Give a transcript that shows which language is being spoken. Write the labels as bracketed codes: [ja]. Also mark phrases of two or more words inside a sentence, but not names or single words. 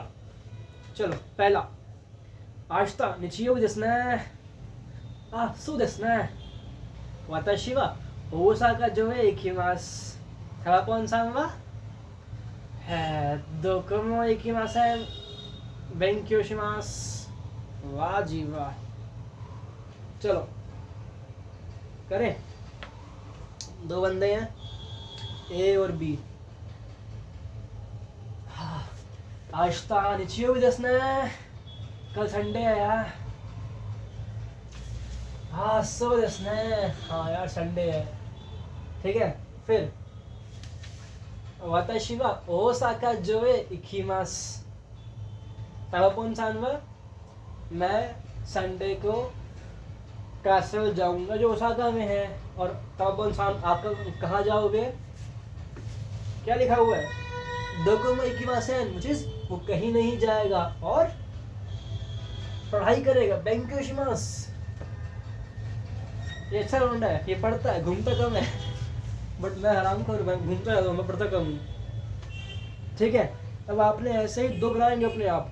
[hi] चलो, पहला [ja] 明日日曜日ですね. आ, そうですね。私は大阪城へ行きます。タワポンさんはどこも行きません。勉強します。 [hi] वाह जी वाह। चलो करें। 2 बंदे हैं, ए और बी। [ja] 明日日曜日ですね. [hi] कल संडे है यार। हाँ, [ja] そうですね। [hi] हाँ यार, संडे है। ठीक है, फिर [ja] 私は大阪城へ行きます。タワポンさんは, [hi] मैं संडे को कैसल जाऊंगा जो ओसाका में है। और तावापोन सान, आप कहाँ जाओगे? क्या लिखा हुआ है? [ja] どこも行きません, [en] which is [hi] वो कहीं नहीं जाएगा और पढ़ाई करेगा। [ja] 勉強します. [hi] ये अच्छा लौंडा है, ये पढ़ता है, घूमता कम है। बट मैं हराम खोर, मैं घूमता रहता हूँ, मैं पढ़ता कम हूँ। ठीक है, अब आपने ऐसे ही दो बनाएंगे अपने आप।